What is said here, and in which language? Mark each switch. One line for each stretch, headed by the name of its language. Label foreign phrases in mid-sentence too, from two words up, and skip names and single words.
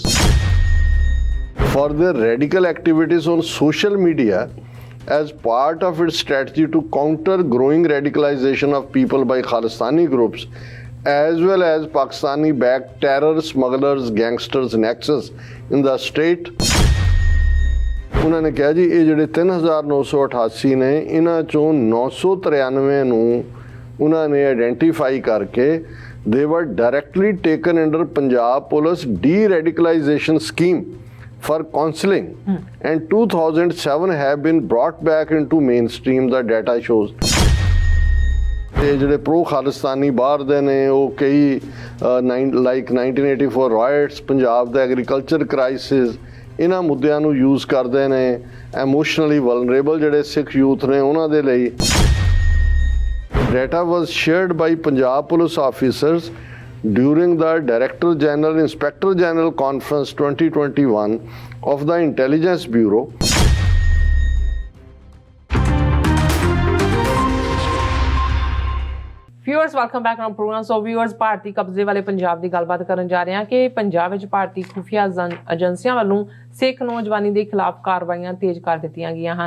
English: For their radical activities on social media as part of its strategy to counter growing radicalization of people by Khalistani groups, as well as Pakistani-backed terror smugglers, gangsters nexus in the state.
Punjabi: ਉਹਨਾਂ ਨੇ ਕਿਹਾ ਜੀ ਇਹ ਜਿਹੜੇ 3,988 ਨੇ ਇਹਨਾਂ ਚੋਂ 993 ਨੂੰ ਉਹਨਾਂ ਨੇ ਆਇਡੈਂਟੀਫਾਈ ਕਰਕੇ
English: they were directly taken under Punjab Police de-radicalization scheme for counselling and 2007 have been brought back into mainstream, the data shows.
Punjabi: ਇਹ ਜਿਹੜੇ ਪ੍ਰੋ ਖਾਲਿਸਤਾਨੀ ਬਾਹਰ ਦੇ ਨੇ ਉਹ ਕਈ ਲਾਈਕ 1984 ਰਾਇਟਸ, ਪੰਜਾਬ ਦਾ
English: agriculture crisis,
Punjabi: ਇਹਨਾਂ ਮੁੱਦਿਆਂ ਨੂੰ ਯੂਜ਼ ਕਰਦੇ ਨੇ
English: emotionally vulnerable
Punjabi: ਜਿਹੜੇ ਸਿੱਖ ਯੂਥ ਨੇ ਉਹਨਾਂ ਦੇ ਲਈ।
English: Data was shared by Punjab police officers during the Director General Inspector General Conference 2021 of the Intelligence Bureau. viewers welcome back on program.
Punjabi: ਸੋ ਵਿਊਅਰਸ, ਭਾਰਤੀ ਕਬਜ਼ੇ ਵਾਲੇ ਪੰਜਾਬ ਦੀ ਗੱਲਬਾਤ ਕਰਨ ਜਾ ਰਹੇ ਹਾਂ ਕਿ ਪੰਜਾਬ ਵਿੱਚ ਭਾਰਤੀ ਖੁਫੀਆ ਏਜੰਸੀਆਂ ਵੱਲੋਂ ਸਿੱਖ ਨੌਜਵਾਨੀ ਦੇ ਖਿਲਾਫ ਕਾਰਵਾਈਆਂ ਤੇਜ਼ ਕਰ ਦਿੱਤੀਆਂ ਗਈਆਂ ਹਨ।